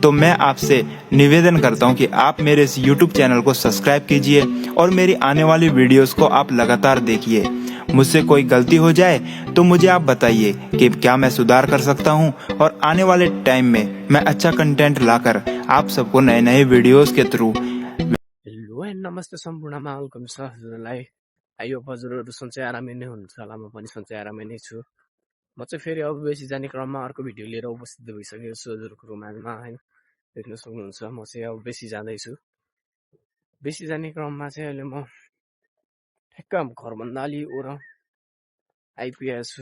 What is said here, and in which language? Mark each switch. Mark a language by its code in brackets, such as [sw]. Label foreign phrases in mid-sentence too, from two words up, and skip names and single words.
[hi] तो मैं आपसे निवेदन करता हूँ कि आप मेरे इस YouTube चैनल को सब्सक्राइब कीजिए और मेरी आने वाली वीडियोस को आप लगातार देखिए। मुझसे कोई गलती हो जाए तो मुझे आप बताइए कि क्या मैं सुधार कर सकता हूं और आने वाले टाइम में मैं अच्छा कंटेंट लाकर आप सबको नए नए वीडियोस के थ्रू। [en] hello and [ne] नमस्ते सम्पूर्णमा वेलकम छ हजुरलाई। यो हजुरहरू सन्चै आरामै नै हुनुहुन्छ होला, म पनि सन्चै आरामै नै छु। म चाहिँ फेरि अब बेसी जाने क्रममा अर्को भिडियो लिएर उपस्थित भइसकेको छु हजुरहरूको माझमा हैन। देख्न सक्नुहुन्छ म चाहिँ अब बेसी जाँदैछु। बेसी जाने क्रममा चाहिँ अहिले म ठ्याक्क घरभन्दा अलि ओर आइपुगेको छु।